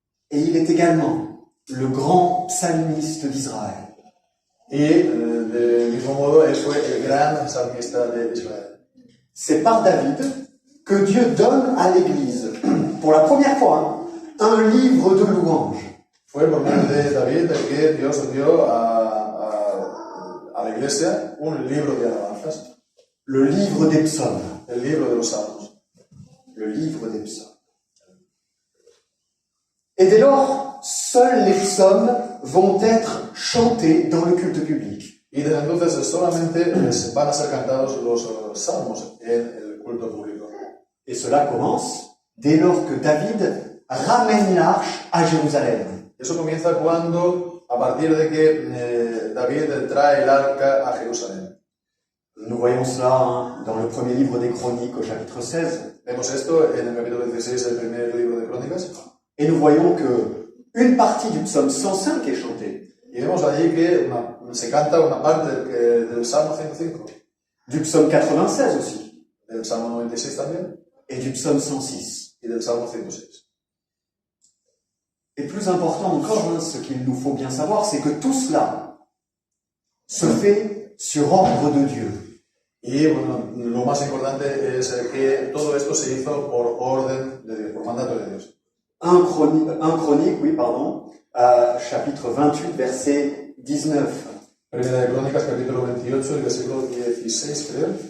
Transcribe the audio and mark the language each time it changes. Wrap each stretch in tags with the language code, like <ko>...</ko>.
<fr>Et il est également le grand psalmiste d'Israël.</fr> <es>Y del mismo modo, él fue el gran salmista de Israel.</es> <fr>C'est par David que Dieu donne à l'Église, pour la première fois, un livre de louanges.</fr> <es>Fue por medio de David que Dios dio a la iglesia un libro de alabanzas.</es> <fr>Le livre des psaumes.</fr> <es>El libro de los salmos.</es> <fr>Le livre des psaumes. Et dès lors, seuls les psaumes vont être chantés dans le culte public.</fr> <es>Y desde entonces solamente van a ser cantados los salmos en el culto público.</es> <fr>Et cela commence dès lors que David ramène l'arche à Jérusalem.</fr> <es>Eso comienza cuando, a partir de que David trae el arca a Jerusalén.</es> <fr>Nous voyons cela dans le premier livre des Chroniques au chapitre 16.</fr> <es>Vemos esto en el capítulo 16 del primer libro de Crónicas.</es> <fr>Et nous voyons que une partie du psaume 105 est chantée.</fr> <es>Y vemos allí que se canta una parte del Salmo 105.</es> <fr>Du psaume 96 aussi.</fr> <es>Del Salmo 96 también.</es> <fr>Et du psaume 106.</fr> <es>Y del Salmo 106.</es> <fr>Et plus important encore, ce qu'il nous faut bien savoir, c'est que tout cela se fait sur ordre de Dieu.</fr> <es>Y bueno, lo más importante es que todo esto se hizo por orden de Dios, por mandato de Dios.</es> <fr>1 Chronique, chapitre 28, verset 19.</fr> <es>Primera de Crónicas, capítulo 28, el versículo 16, creo.</es>